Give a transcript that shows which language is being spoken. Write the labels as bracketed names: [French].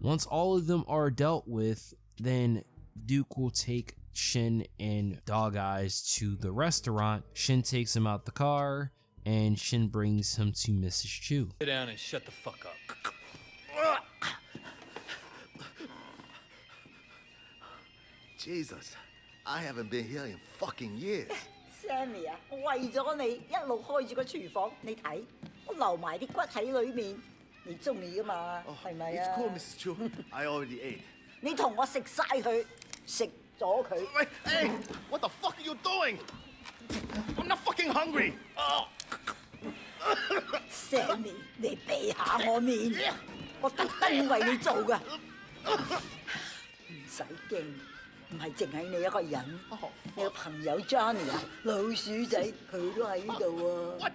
[English] Once all of them are dealt with, then Duke will take Shin and Dog Eyes to the restaurant. Shin takes him out the car and Shin brings him to Mrs. Chu. Sit down and shut the fuck up. Jesus, I haven't been here in fucking years. [Chinese] Sammy 啊，我為咗你一路開住個廚房，你睇我留埋啲骨喺裏面，你中意噶嘛？係咪啊 [English] It's cool, Mrs. Chu. I already ate. [Chinese] 你同我食晒佢，食咗佢。 [English] Wait, hey, what the fuck are you doing? I'm not fucking hungry. [Chinese] Sammy，你避下我面，我特登為你做噶，唔使驚。唔係淨係你一個人，你個朋友 Johnny 啊，老鼠仔佢都喺呢度喎。